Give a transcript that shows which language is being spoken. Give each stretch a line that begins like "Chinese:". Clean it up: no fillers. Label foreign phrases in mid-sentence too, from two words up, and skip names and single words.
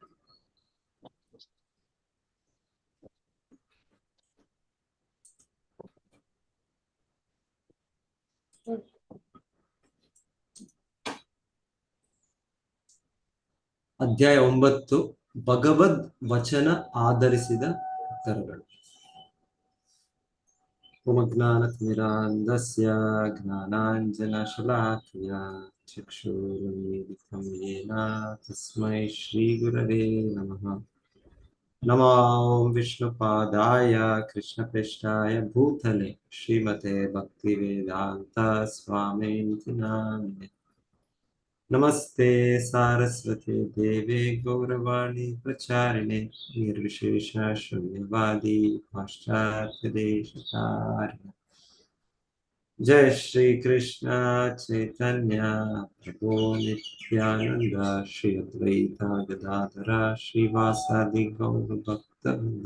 Kannada: ಅಧ್ಯಾಯ 9 ಭಗವದ್ ವಚನ ಆಧರಿಸಿದ ಉತ್ತರಗಳು.
Sanskrit: ಓಮಜ್ಞಾನತಿಮಿರಾಂಧಸ್ಯ ಜ್ಞಾನಾಂಜನಶಲಾಕಯ ಚಕ್ಷುರುನ್ಮಿಲಿತಂ ಯೇನ ತಸ್ಮೈ ಶ್ರೀಗುರವೇ ನಮಃ. ನಮೋ ವಿಷ್ಣುಪಾದಾಯ ಕೃಷ್ಣಪ್ರೇಷ್ಠಾಯ ಭೂತಲೆ ಶ್ರೀಮತೆ ಭಕ್ತಿವೇದಾಂತ ಸ್ವಾಮಿನಿತಿ ನಾಮಿನೆ. ನಮಸ್ತೆ ಸಾರಸ್ವತಿ ದೇವೆ ಗೌರವಾಣಿ ಪ್ರಚಾರಿಣೆ ನಿರ್ವಿಶೇಷ ಶೂನ್ಯವಾದಿ ಪಾಶ್ಚಾತ್ಯ ದೇಶಕಾರಿಣೆ. ಜಯ ಶ್ರೀ ಕೃಷ್ಣ ಚೈತನ್ಯ ಪ್ರಭು ನಿತ್ಯಾನಂದ ಶ್ರೀ ಅದ್ವೈತ ಗದಾಧರ ಶ್ರೀವಾಸಾದಿ ಗೌರ ಭಕ್ತವೃಂದ.